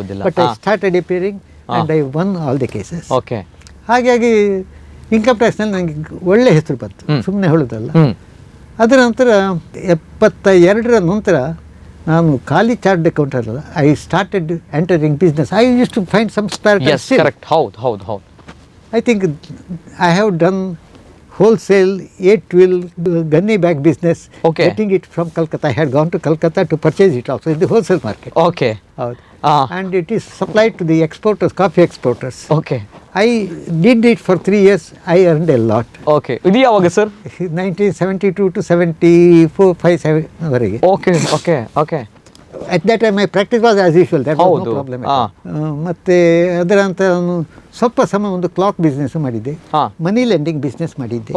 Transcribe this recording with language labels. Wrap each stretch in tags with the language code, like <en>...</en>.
<en>But I started appearing and I won all the cases. Okay</en> <kn>ಹಾಗಾಗಿ income ಟ್ಯಾಕ್ಸ್ನಲ್ಲಿ ನನಗೆ ಒಳ್ಳೆ ಹೆಸರು ಬಂತು, ಸುಮ್ಮನೆ ಹೇಳೋದಲ್ಲ. ಅದರ ನಂತರ 72ರ ನಂತರ ನಾನು ಖಾಲಿ ಚಾರ್ಟ್ ಅಕೌಂಟ್ ಅಲ್ಲ,</kn> <en>I started entering business. I use to find some spare as correct.</en> <kn>ಹೌದು</kn> <en>I think I have done wholesale 8-wheel gunny bag business, Okay. getting it from Calcutta. I had gone to Calcutta to purchase it also in the wholesale market. Okay And it is supplied to the exporters, coffee exporters. Okay I did it for 3 years. I earned a lot.</en> <kn>Okay ಇದು ಯಾವಾಗ sir?</kn> <en>1972 to 74, 57</en> <kn>ವರೆಗೆ.</kn> <en>Okay okay okay At that time my practice was as usual. That was</en> <kn>ಹೌದು.</kn> <en>no problem.</en> <kn>ಮತ್ತು ಅದರ ನಂತರ ನಾನು ಸ್ವಲ್ಪ ಸಮಯ ಒಂದು ಕ್ಲಾಕ್ ಬಿಸ್ನೆಸ್ ಮಾಡಿದ್ದೆ, ಮನಿ ಲೆಂಡಿಂಗ್ ಬಿಸ್ನೆಸ್ ಮಾಡಿದ್ದೆ.</kn>